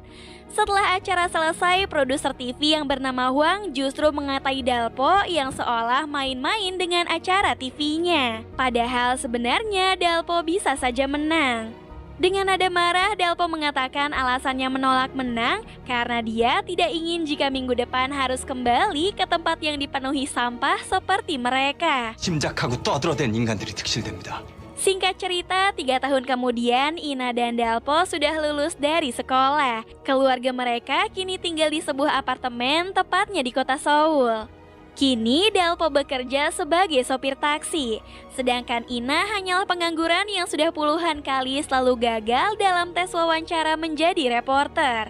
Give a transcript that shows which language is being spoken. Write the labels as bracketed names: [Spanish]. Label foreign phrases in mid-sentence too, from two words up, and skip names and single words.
[Indonesian] Setelah acara selesai, produser TV yang bernama Huang justru mengatai Dalpo yang seolah main-main dengan acara TV-nya. Padahal sebenarnya Dalpo bisa saja menang. Dengan nada marah, Dalpo mengatakan alasannya menolak menang karena dia tidak ingin jika minggu depan harus kembali ke tempat yang dipenuhi sampah seperti mereka. [Korean] 짐작하고 떠들어댄 인간들이 득실됩니다. [Indonesian] Singkat cerita, 3 tahun kemudian Ina dan Dalpo sudah lulus dari sekolah. Keluarga mereka kini tinggal di sebuah apartemen tepatnya di kota Seoul. Kini Dalpo bekerja sebagai sopir taksi, sedangkan Ina hanyalah pengangguran yang sudah puluhan kali selalu gagal dalam tes wawancara menjadi reporter.